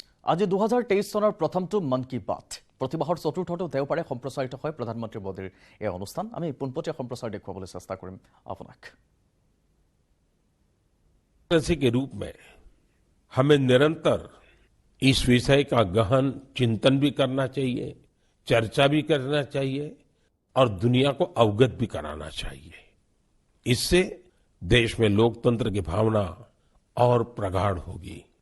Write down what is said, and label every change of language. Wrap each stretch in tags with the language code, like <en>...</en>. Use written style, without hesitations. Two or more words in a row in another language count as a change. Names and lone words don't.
<as>আজি 2023 চনৰ প্ৰথমটো মন কি বাত প্ৰতিমাহৰ চতুৰ্থটো দেওবাৰে সম্প্ৰচাৰিত হয় প্ৰধানমন্ত্ৰী মোদীৰ এই অনুষ্ঠান। আমি পোনপটীয়া সম্প্ৰচাৰ দেখুৱাবলৈ চেষ্টা কৰিম আপোনাক।</as> <hi>के रूप में हमें निरंतर इस विषय का गहन चिंतन भी करना चाहिए, चर्चा भी करना चाहिए और दुनिया को अवगत भी कराना चाहिए। इससे देश में लोकतंत्र की भावना और प्रगाढ़ होगी।</hi>